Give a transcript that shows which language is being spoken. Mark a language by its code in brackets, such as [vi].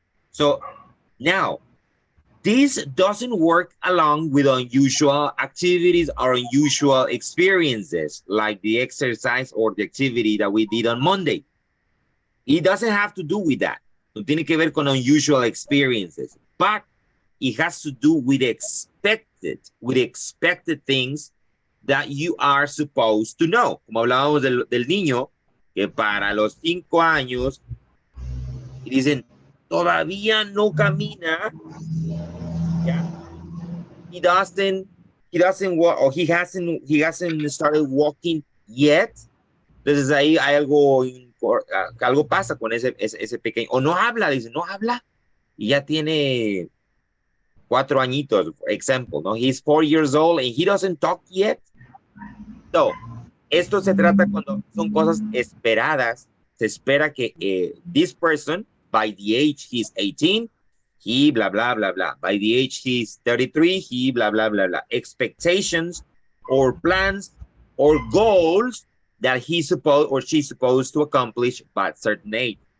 [en] So now, this doesn't work along with unusual activities or unusual experiences like the exercise or the activity that we did on Monday. It doesn't have to do with that. [es] No tiene que ver con [en] unusual experiences, but it has to do with expected things that you are supposed to know. [es] Como hablábamos del niño, que para los 5 años, y dicen, todavía no camina. [en] Yeah. He doesn't walk, or he hasn't started walking yet. [es] Entonces ahí hay algo pasa con ese pequeño, o no habla, dice, no habla, y ya tiene 4 añitos, [en] for example, [es] no? [en] He's 4 years old and he doesn't talk yet. [es] So, esto se trata cuando son cosas esperadas. Se espera que [en] this person, by the age he's 18, he blah, blah, blah, blah. By the age he's 33, he blah, blah, blah, blah. Expectations or plans or goals that he's supposed or she's supposed to accomplish by a certain age.